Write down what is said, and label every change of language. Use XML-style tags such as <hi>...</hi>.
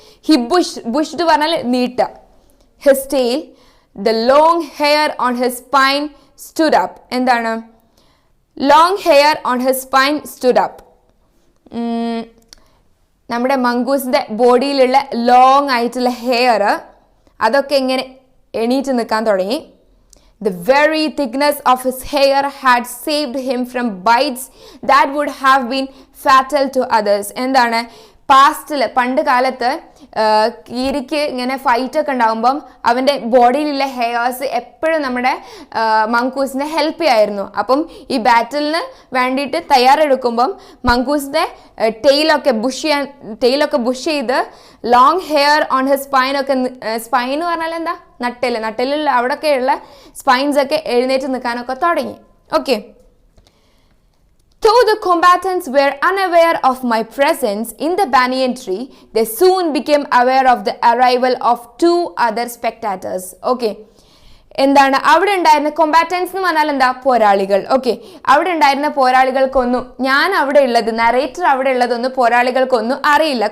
<en>he bushed</en> <ml>പറഞ്ഞാൽ നീട്ടുക.</ml> <en>His tail, the long hair on his spine stood up. എന്താണ് long hair on his spine stood up.</en> <ml>നമ്മുടെ മങ്കൂസിൻ്റെ ബോഡിയിലുള്ള long ആയിട്ടുള്ള hair അതൊക്കെ ഇങ്ങനെ എണീറ്റ് നിൽക്കാൻ തുടങ്ങി.</ml> <en>The very thickness of his hair had saved him from bites that would have been fatal to others.</en> <ml>എന്താണ് പാസ്റ്റിൽ പണ്ട് കാലത്ത് കീരിക്ക് ഇങ്ങനെ ഫൈറ്റൊക്കെ ഉണ്ടാകുമ്പം അവൻ്റെ ബോഡിയിലുള്ള ഹെയർസ് എപ്പോഴും നമ്മുടെ മങ്കൂസിനെ ഹെൽപ്പ് ചെയ്യായിരുന്നു. അപ്പം ഈ ബാറ്റിലിന് വേണ്ടിയിട്ട് തയ്യാറെടുക്കുമ്പം മങ്കൂസിൻ്റെ ടെയിലൊക്കെ ബുഷ് ചെയ്ത് long hair on his സ്പൈനൊക്കെ, spine എന്ന് പറഞ്ഞാൽ എന്താ, നട്ടെല്ലിൽ അവിടെയൊക്കെയുള്ള സ്പൈൻസൊക്കെ എഴുന്നേറ്റ് നിൽക്കാനൊക്കെ തുടങ്ങി. Okay.</ml> <en>Though the combatants were unaware of my presence in the banyan tree, they soon became aware of the arrival of 2 other spectators. Okay.</en> <ml>എന്താണ് അവിടെ ഉണ്ടായിരുന്ന കൊമ്പാറ്റൻസ് എന്ന് പറഞ്ഞാൽ എന്താ, പോരാളികൾ. ഓക്കെ, അവിടെ ഉണ്ടായിരുന്ന പോരാളികൾക്കൊന്നും, ഞാൻ അവിടെ ഉള്ളത്, നറേറ്റർ അവിടെ ഉള്ളതൊന്നും പോരാളികൾക്കൊന്നും അറിയില്ല.</ml>